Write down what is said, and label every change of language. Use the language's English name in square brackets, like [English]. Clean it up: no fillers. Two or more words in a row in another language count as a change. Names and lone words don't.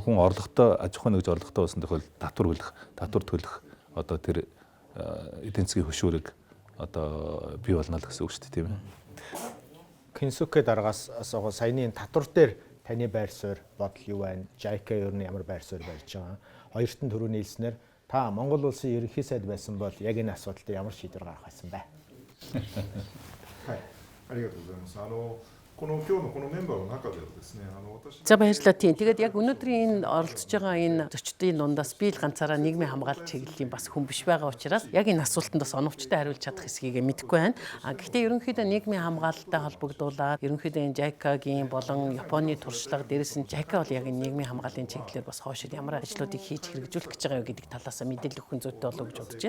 [Mongolian] Хүн орлоготой аж ахуйн нэгж орлоготой болсон тохиолдолд татвар төлөх одоо тэр эдийн засгийн хөшүүрийг одоо бий болно л гэсэн үг шүү дээ, тийм ээ. Кинсүкэ дараагаас асуугаа саяны татвар дээр таны байр суурь бодол юу байна? JICA ер нь ямар байр суурь барьж байгаа? Хоёрт нь түрүүний хэлснээр та Монгол улсын ерөнхий сайд байсан бол яг энэ асуудалд ямар шийдвэр гаргах байсан бэ? [Japanese] はい、ありがとうございます。この今日のこのメンバーの中ではですね、私 [Mongolian] За баярлалаа тийм. Тэгээд яг өнөөдрийн энэ оролцож байгаа энэ зочдын дундаас би л ганцаараа нийгмийн хамгаалалт чиглэлийн бас хүн биш байгаа учраас яг энэ асуултанд бас оновчтой хариулж чадах эсэхийг мэдэхгүй байна. Гэхдээ ерөнхийдөө нийгмийн хамгаалалттай холбогдуулаад ерөнхийдөө энэ JICA-гийн болон Японы туршлага дээрээс нь JICA бол яг энэ нийгмийн хамгааллын чиглэлээр бас хоошид ямар ажлуудыг хийж хэрэгжүүлэх гэж байгаа юу гэдэг талаас мэдээлэл өгөх зүйтэй болов гэж бодож байна.